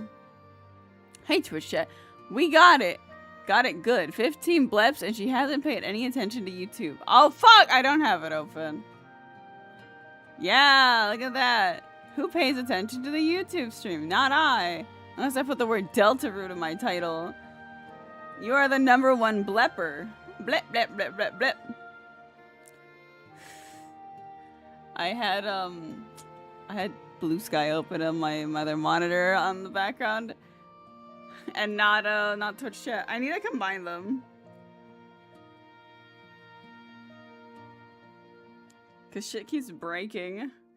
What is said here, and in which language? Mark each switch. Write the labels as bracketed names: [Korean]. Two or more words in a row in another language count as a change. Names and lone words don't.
[English] Hey Twitch chat, we got it good. 15 bleps and she hasn't paid any attention to YouTube. Oh fuck, I don't have it open. Yeah, look at that. Who pays attention to the YouTube stream? Not I. Unless I put the word Delta Root in my title. You are the #1 blepper. Blep, blep, blep, blep, blep. I had Blue Sky open on my other monitor on the background. And not Twitch chat. I need to combine them. Cause shit keeps breaking.